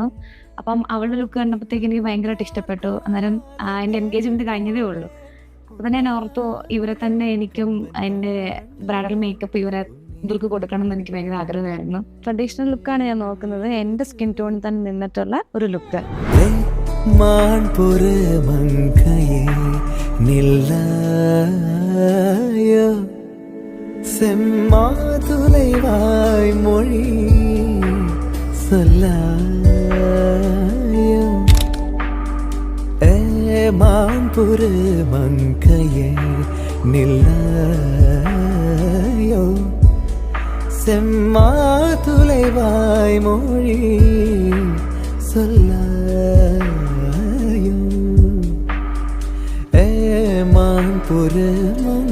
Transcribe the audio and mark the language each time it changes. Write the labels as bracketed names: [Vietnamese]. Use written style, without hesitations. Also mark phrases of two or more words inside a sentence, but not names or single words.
[Malayalam] അപ്പം അവളുടെ ലുക്ക് കണ്ടപ്പോഴത്തേക്ക് എനിക്ക് ഭയങ്കരമായിട്ട് ഇഷ്ടപ്പെട്ടു. അന്നേരം എൻ്റെ എൻഗേജ്മെന്റ് കഴിഞ്ഞതേ ഉള്ളൂ. അപ്പൊ തന്നെ ഞാൻ ഓർത്തു ഇവരെ തന്നെ എനിക്കും എൻ്റെ ബ്രൈഡൽ മേക്കപ്പ് ഇവർക്ക് കൊടുക്കണം എന്ന് എനിക്ക് ഭയങ്കര ആഗ്രഹമായിരുന്നു. ട്രഡീഷണൽ ലുക്കാണ് ഞാൻ നോക്കുന്നത്, എൻ്റെ സ്കിൻ ടോണിൽ തന്നെ നിന്നിട്ടുള്ള ഒരു ലുക്ക്. [Tamil] செம்மாதுளைவாய் மொழி சொல்லாயோ மான்புரு மங்கையே நில்லாயோ செம்மாதுளைவாய் மொழி சொல்லாயோ மான்புரு